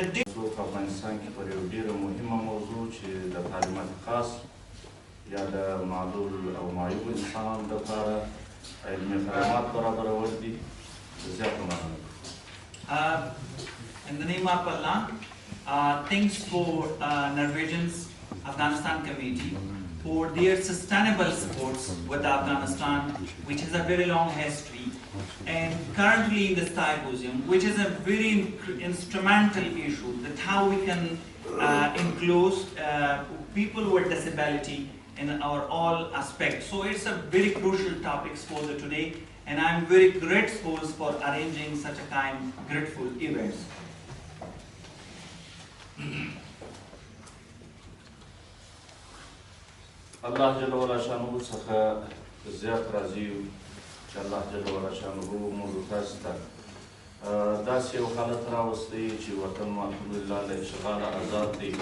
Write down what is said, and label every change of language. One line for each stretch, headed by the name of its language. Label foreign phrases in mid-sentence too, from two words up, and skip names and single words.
Pashto: په افغانستان کې پر یو ډیره مهمه موضوع چې د تعلیمات خاص یا د معلول او معیوب انسان لپاره علمي خدمات برابرول دي. زیاته مننه.
English: In the name of Allah, thanks for Norwegian's Afghanistan Committee for their sustainable supports with Afghanistan, which has a very long history. And currently in the symposium, which is a very instrumental issue, that how we can include people with disability in our all aspects. So it's a very crucial topic for the today, and I'm very grateful for arranging such a kind grateful events.
Arabic: الله جل وعلا شانه
Pashto: څخه زیات راضي یو چې
Arabic: الله جل وعلا شانه
Pashto: موږ تاسو ته داسې یو حالت راوستی چې وطن مو الحمدلله له اشغاله آزاد دی.